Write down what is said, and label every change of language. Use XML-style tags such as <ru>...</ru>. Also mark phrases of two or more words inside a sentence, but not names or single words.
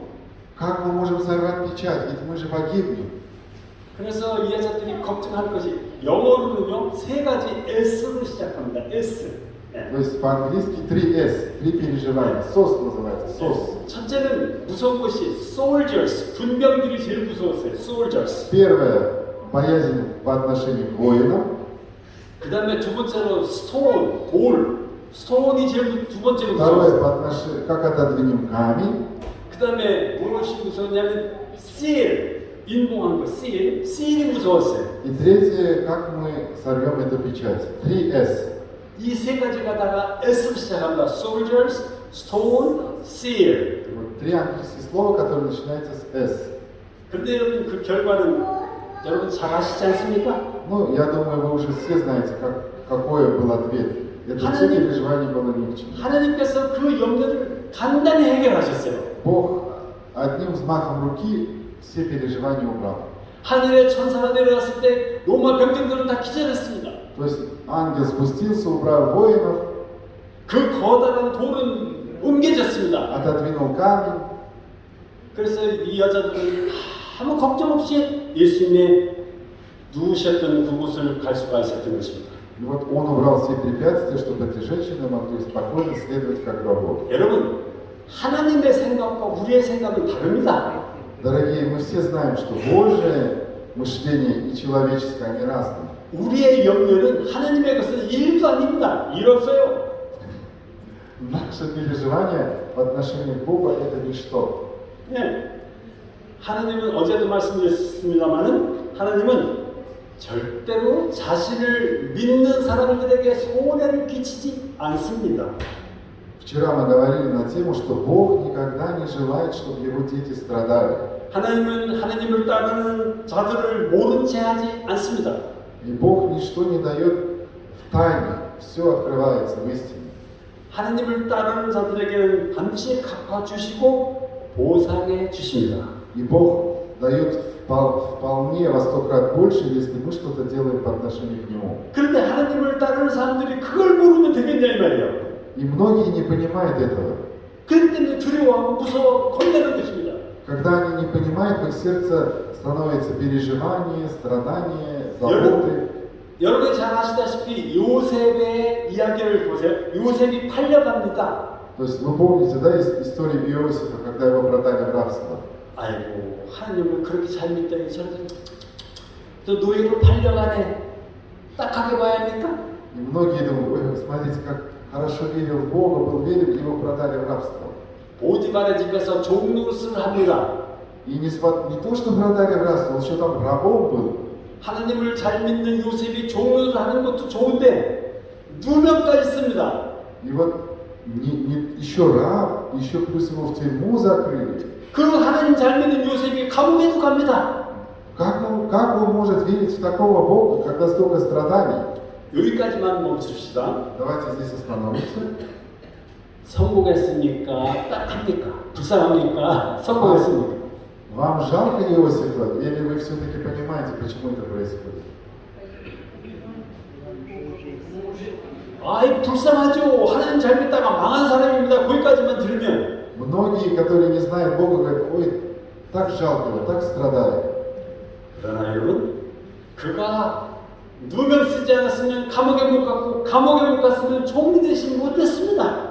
<ru>Как мы можем сорвать печать? Ведь мы же погибнем.</ru> <ko>그래서 이 여자들이 걱정할 것이 영어로는요 세 가지 S로 시작합니다. S. 네.</ko> <ru>То есть по-английски 3S, 3 переживания. СОС называется, СОС.</ru> <ko>첫째는 무서운 것이 soldiers, 군병들이 제일 무서웠어요. soldiers.</ko> <ru>Первое, боязнь по отношению к воинам.</ru> <ko>그 다음에 두 번째로 stone, 돌. stone이 제일 두 번째로</ko> <ru>Второе,</ru> <ko>무서웠어요.</ko> <ru>по отношению, как отодвинем камень.</ru> <ko>그 다음에 무엇이 무서웠냐면 seal, 인공한 거, seal이 무서웠어요.</ko> <ru>И третье, как мы сорвем эту печать.</ru> <ko>3S. 이 세 가지가 다가 S로 시작합니다.</ko> <en>soldiers, stone, seal.</en> <ru>Вот три английских слова, которые начинаются с S.</ru> <ko>그런데 여러분 그 결과는 여러분 잘 아시지 않습니까?</ko> <ru>Ну, я думаю, вы уже все знаете, какой был ответ. Это все переживание было ни к чему.</ru> <ko>하나님께서 그 염려를 간단히 해결하셨어요.</ko> <ru>Бог одним взмахом руки все переживания убрал.</ru> <ko>하늘의 천사가 내려왔을 때 로마 병정들은 다 기절했습니다.</ko> <ru>То есть ангел спустился, убрал воинов,</ru> <ko>그 거대한 돌은 옮겨졌습니다.</ko> <ru>отодвинул камень.</ru> <ko>그래서 이 여자들은 아무 걱정 없이 예수님의 누우셨던 그곳을 갈 수가 있었던 것입니다.</ko> <ru>И вот он убрал все препятствия, чтобы эти женщины могли спокойно следовать как гробу.</ru> <ko>여러분, 하나님의 생각과 우리의 생각은 다릅니다.</ko> <ru>Дорогие, мы все знаем, что Божие мышление и человеческое, они разные.</ru> <ko>우리의 염려는 하나님의 것은 일도 아닙니다. 일 없어요.</ko> <ru>Наше переживание в отношении к Богу – это ничто.</ru> <ko>네. 하나님은 어제도 말씀드렸습니다만은 하나님은 절대로 자신을 믿는 사람들에게 손해를 끼치지 않습니다.</ko> <ru>Вчера мы говорили на тему, что Бог никогда не желает, чтобы Его дети страдали.</ru> <ko>하나님은 하나님을 따르는 자들을 모른 채 하지 않습니다.</ko> <ru>И Бог ничто не дает в тайне, все открывается в истине.</ru> <ko>하나님을 따르는 자들에게는 반드시 갚아주시고 보상해 주십니다.</ko> <ru>И Бог дает вполне во 100 крат больше, если мы что-то делаем по отношению к Нему.</ru> <ko>그런데 하나님을 따르는 사람들이 그걸 모르면 되겠냐 이 말이에요.</ko> <ru>И многие не понимают этого.</ru> <ko>그렇기 때문에 두려워하고 무서워 겁내는 것입니다.</ko> <ru>Когда они не понимают, в их сердце становится переживание, страдание, заботы.</ru> <ko>여러분이 잘 아시다시피 요셉의 이야기를 보세요. 요셉이 팔려갑니다.</ko> <ru>То есть вы помните, да, историю Иосифа, когда его продали в рабство.</ru> <ko>아이고 하나님을 그렇게 잘 믿더니 저 노예로 팔려가네. 딱하게 봐야 합니까?</ko> <ru>И многие думают, ой, смотрите, как хорошо верил в Бога, был верен, его продали в рабство.</ru> <ko>보디발의 집에서 종노릇을 합니다.</ko> <ru>И не то, что продали в рабство, он еще там рабом был.</ru> <ko>하나님을 잘 믿는 요셉이 종노릇을 하는 것도 좋은데 누명까지 씁니다.</ko> <ru>И вот еще раб, еще плюс его в тюрьму закрыли.</ru> <ko>그 하나님 잘 믿는 요셉이 감옥에도 갑니다.</ko> <ru>Как он может верить в такого Бога, когда столько страданий?</ru> <ko>여기까지만 멈춥시다.</ko> <ru>Давайте здесь остановимся.</ru> <ko>성공했으니까 딱합니까? 불쌍합니까? 성공했습니까?</ko> <ru>Вам жалко Иосифа, или вы все-таки понимаете, почему это происходит?</ru> <ko>아이 불쌍하죠. 하나님 잘 믿다가 망한 사람입니다. 거기까지만 들으면</ko> <ru>Многие, которые не знают Бога, говорят, ой, так жалко его, так страдает.</ru> <ko>그러나 여러분, 그가 누명 쓰지 않았으면 감옥에 못 갔고 감옥에 못 갔으면 총리 대신 못했습니다.</ko>